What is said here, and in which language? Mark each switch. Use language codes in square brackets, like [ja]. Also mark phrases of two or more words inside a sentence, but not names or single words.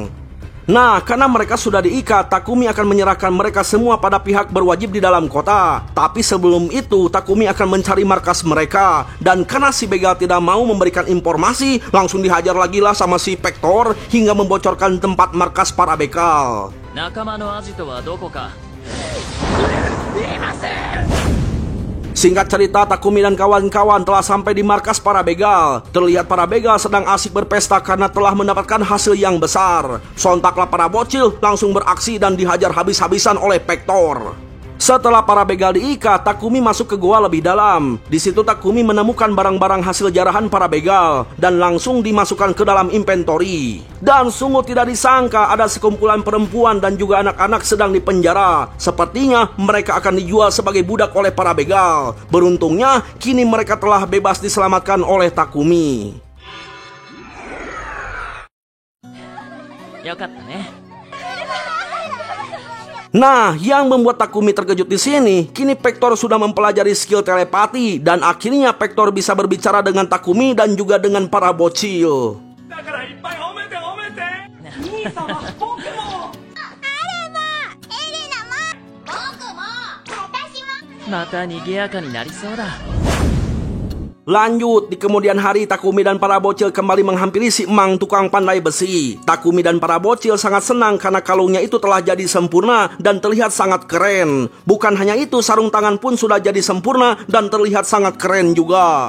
[id] Nah, karena mereka sudah diikat, Takumi akan menyerahkan mereka semua pada pihak berwajib di dalam kota. Tapi sebelum itu, Takumi akan mencari markas mereka. Dan karena si begal tidak mau memberikan informasi, langsung dihajar lagi lah sama si Pektor hingga membocorkan tempat markas para begal. [ja] 仲間のアジトはどこか。 [id] Singkat cerita, Takumi dan kawan-kawan telah sampai di markas para begal. Terlihat para begal sedang asik berpesta karena telah mendapatkan hasil yang besar. Sontaklah para bocil langsung beraksi dan dihajar habis-habisan oleh Pektor. Setelah para begal diikat, Takumi masuk ke gua lebih dalam. Di situ Takumi menemukan barang-barang hasil jarahan para begal dan langsung dimasukkan ke dalam inventory. Dan sungguh tidak disangka ada sekumpulan perempuan dan juga anak-anak sedang dipenjara. Sepertinya mereka akan dijual sebagai budak oleh para begal. Beruntungnya kini mereka telah bebas diselamatkan oleh Takumi. [ja] よかったね。 [id] Nah, yang membuat Takumi terkejut di sini, kini Pektor sudah mempelajari skill telepati dan akhirnya Pektor bisa berbicara dengan Takumi dan juga dengan para bocil. [ja] また賑やかになりそうだ。 [id] Lanjut, di kemudian hari Takumi dan para bocil kembali menghampiri si Emang tukang pandai besi. Takumi dan para bocil sangat senang karena kalungnya itu telah jadi sempurna dan terlihat sangat keren. Bukan hanya itu, sarung tangan pun sudah jadi sempurna dan terlihat sangat keren juga.